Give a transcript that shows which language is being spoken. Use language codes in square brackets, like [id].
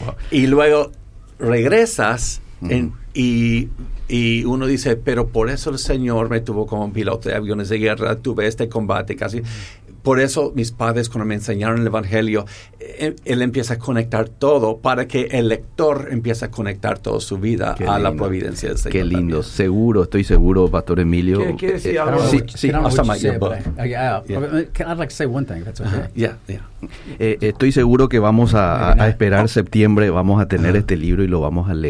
[es] Y luego regresas y uno dice, pero por eso el señor me tuvo como piloto de aviones de guerra, tuve este combate casi. Por eso mis padres, cuando me enseñaron el evangelio, él empieza a conectar todo para que el lector empiece a conectar toda su vida la providencia del Señor. Qué lindo. También. Seguro, estoy seguro, Pastor Emilio. [en] I'd like to say one thing, if that's okay. Yeah. [es] Estoy seguro que vamos a esperar septiembre, vamos a tener este libro y lo vamos a leer.